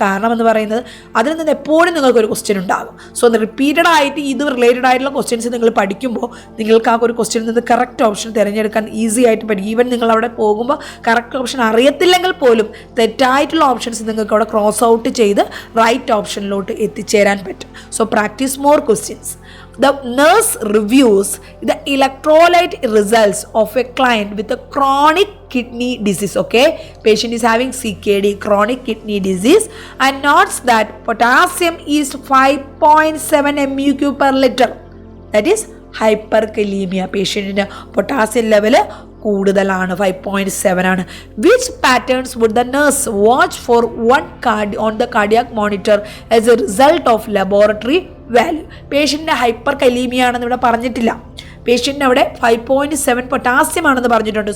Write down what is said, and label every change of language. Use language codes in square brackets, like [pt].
[ml] കാരണം എന്ന് പറയുന്നത് അതിൽ നിന്ന് എപ്പോഴും നിങ്ങൾക്കൊരു ക്വസ്റ്റ്യൻ ഉണ്ടാകും. [en] so repeated [ml] ആയിട്ട് ഇത് റിലേറ്റഡ് ആയിട്ടുള്ള ക്വസ്റ്റ്യൻസ് നിങ്ങൾ പഠിക്കുമ്പോൾ നിങ്ങൾക്ക് ആ ഒരു ക്വസ്റ്റ്യനിൽ നിന്ന് കറക്റ്റ് ഓപ്ഷൻ തിരഞ്ഞെടുക്കാൻ ഈസി ആയിട്ട് പഠിക്കും. ഈവൻ നിങ്ങൾ അവിടെ പോകുമ്പോൾ കറക്റ്റ് ഓപ്ഷൻ അറിയത്തില്ലെങ്കിൽ പോലും തെറ്റായിട്ടുള്ള ഓപ്ഷൻസ് നിങ്ങൾക്ക് അവിടെ ക്രോസ് ഔട്ട് ചെയ്ത് റൈറ്റ് ഓപ്ഷനിലോട്ട് എത്തിച്ചേരാൻ പറ്റും. [en] So practice more questions. The nurse reviews the electrolyte results of a client with a chronic kidney disease. Okay, patient is having CKD, chronic kidney disease, and notes that potassium is 5.7 μQ per liter. That is hyperkalemia. [ml] പേഷ്യൻറ്റിന് potassium level കൂടുതലാണ്, 5.7 ആണ്. [en] Which patterns would the nurse watch for on the cardiac monitor as a result of laboratory value? [ml] പേഷ്യൻറ്റിൻ്റെ ഹൈപ്പർകലീമിയ ആണെന്ന് ഇവിടെ പറഞ്ഞിട്ടില്ല. പേഷ്യൻറ്റിന് അവിടെ 5.7 potassium ആണെന്ന് പറഞ്ഞിട്ടുണ്ട്.